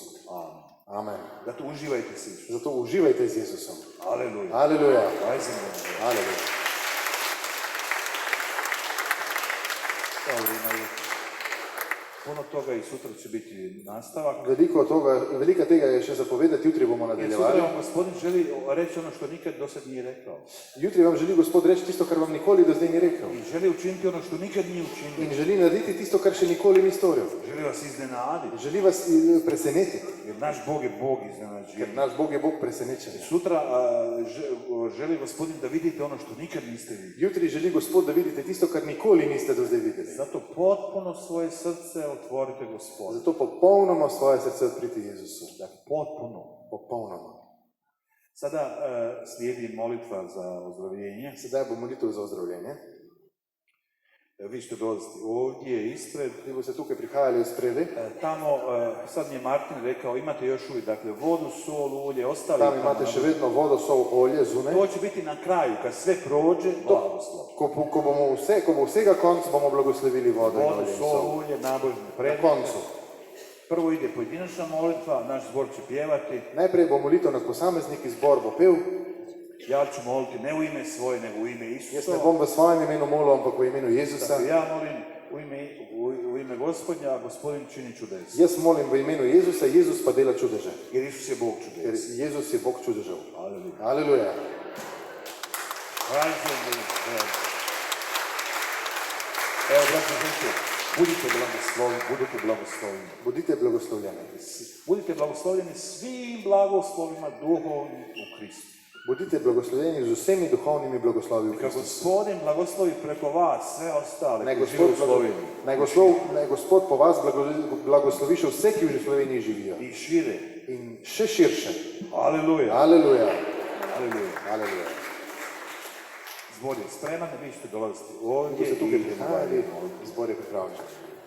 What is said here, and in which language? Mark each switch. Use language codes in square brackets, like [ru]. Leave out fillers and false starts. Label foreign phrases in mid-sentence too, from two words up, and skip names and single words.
[hr] Amen. [sl] Amen. [hr] Zato uživajte s Isusom. [sl] Zato uživajte z Jezusom. [hr] Aleluja. [sl] Aleluja. [hr] Aj za mene. [sl] Aleluja. [hr] Dobro, imaju puno toga i sutra će biti nastavak. [sl] Velika tega je še zapovedati, jutri bomo [hr] Jer sutra [sl] nadaljevali. [hr] vam Gospodin želi reći ono što nikad do sad nije rekao. [sl] Jutri vam želi Gospod reči tisto, kar vam nikoli do zdaj ni rekel. [hr] I želi učiniti ono što nikad nije učinio. [sl] In želi narediti tisto, kar še nikoli ni storil. [hr] Želi vas iznenaditi. [sl] Želi vas presenetiti, [hr] Jer naš Bog je Bog [sl] ker [hr] iznenađenja. [sl] naš Bog je Bog presenečenja. [hr] Sutra želi Gospodin da vidite ono što nikad niste vidjeli. [sl] Jutri želi Gospod, da vidite tisto, kar nikoli niste do zdaj videli. [hr] Zato potpuno svoje srce otvorite Gospodu. [sl] Zato popolnoma svoje srce odprite Jezusu. [hr] Dakle, potpuno. [sl] Popolnoma. [hr] Sada slijedi molitva za ozdravljenje. [sl] Sedaj bo molitev za ozdravljenje. [hr] Vi ćete dolaziti ovdje ispred. Vi boste tukaj prihajali spredaj. Tamo, sad mi je Martin rekao, imate još uvijek, dakle, vodu, sol, ulje, ostali. [sl] Tam imate še vedno vodo, sol, olje zunaj. [hr] To će biti na kraju, kad sve prođe, blagoslov. [sl] Ko bo vsega konc, bomo blagoslovili vodo in [hr] Vodu, [sl] olje in sol, [hr] sol. ulje, nabožne [sl] Na [hr] predmete. [sl] koncu. [hr] Prvo ide pojedinačna molitva, naš zbor će pjevati. [sl] Najprej bo molitev nad posamezniki, zbor bo pel. [hr] Ja ću moliti ne u ime svoje, nego u ime [sl] Jaz [hr] Isusa. [sl] ne bom v svojem imenu molil, ampak v imenu Jezusa. [hr] Dakle, ja molim u ime Gospodnja, a Gospodin čini čudes. [sl] Jaz molim v imenu Jezusa, Jezus pa dela čudeže. [hr] Jer Isus je Bog [sl] Ker [hr] čudes. [sl] Jezus je Bog čudežev. [hr] Aleluja. [sl] Aleluja. [hr] Evo, braći i sestre, budite blagosloveni. [sl] Bodite blagoslovljeni. [hr] Budite blagoslovljeni svim blagoslovima duhovnim u Kristu. [sl] Bodite blagoslovljeni z vsemi duhovnimi blagoslovi v [hr] Kad [sl] Kristusu. [hr] Gospodin blagoslovi preko vas sve ostale [sl] Naj [hr] koji žive u Sloveniji [sl] Naj Gospod po vas blagoslovi še vse, ki v Sloveniji živijo. [hr] i šire. [sl] In še širše. [hr] Aleluja. [sl] Aleluja. [hr] Aleluja. [sl] Aleluja. [hr] Zbor je spreman, vi ćete dolaziti [sl] Boste [hr] ovdje [sl] tukaj [hr] i [sl] prihajali, zbor je pripravljen.